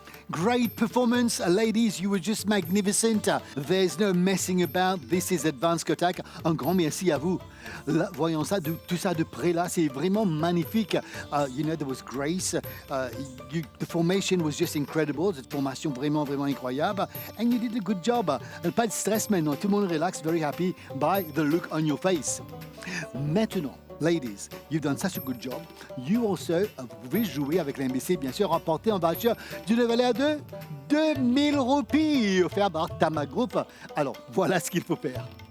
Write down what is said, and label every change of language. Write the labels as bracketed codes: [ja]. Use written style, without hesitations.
[en] great performance, ladies. You were just magnificent. There's no messing about. This is Advanced Kotak. [fr] Un grand merci à vous. Là, voyons ça, tout ça de près là, c'est vraiment magnifique. [en] There was grace. The formation was just incredible. [fr] Cette formation vraiment, vraiment incroyable. [en] And you did a good job. [fr] Pas de stress maintenant. Tout le monde relax, [en] very happy by the look on your face. [fr] Maintenant, [en] ladies, you've done such a good job. You also, [fr] vous pouvez jouer avec l'MBC, bien sûr, remporter un voucher d'une valeur de 2000 roupies offert par Tama Group. Alors, voilà ce qu'il faut faire.